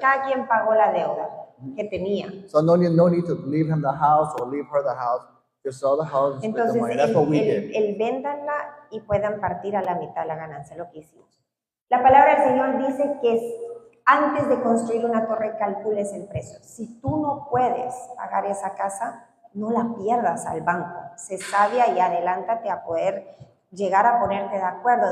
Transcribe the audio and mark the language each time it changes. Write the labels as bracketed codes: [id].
[es] cada quien pagó la deuda que tenía. [en] So no need to leave him the house or leave her the house. Just sell the house and split the [es] Entonces, [en] money. That's what we did. [es] el véndanla y puedan partir a la mitad la ganancia, lo que hicimos. La palabra del Señor dice que antes de construir una torre calcules el precio. Si tú no puedes pagar esa casa, no la pierdas al banco. Sé sabia y adelántate a poder llegar a ponerte de acuerdo.